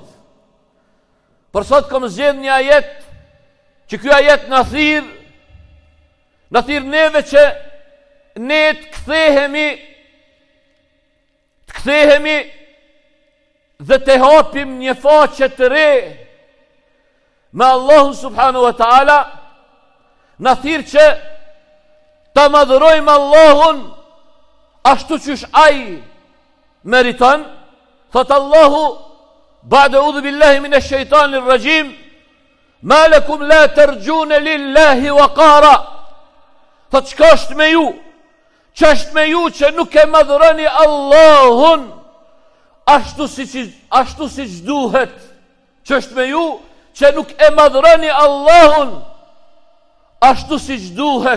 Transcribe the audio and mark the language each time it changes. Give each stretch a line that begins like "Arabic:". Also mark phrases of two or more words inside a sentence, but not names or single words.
Albanian: Për sot kam zgjedh një ajet, që ky ajet na thirr neve që ne të kthehemi dhe të hapim një faqe të re me Allahun
Arabic: سبحانه وتعالى.
Albanian: Na thirr që ta madhërojmë Allahun ashtu qysh ai meriton. Thot Allahu,
Arabic: بعد أعوذ بالله من الشيطان الرجيم ما لكم لا ترجون لله وقارا.
Albanian: Thot çka është me ju? Ç'është me ju që nuk e madhëroni Allahun ashtu siç duhet? Ç'është me ju që nuk e madhëroni Allahun ashtu siç duhet?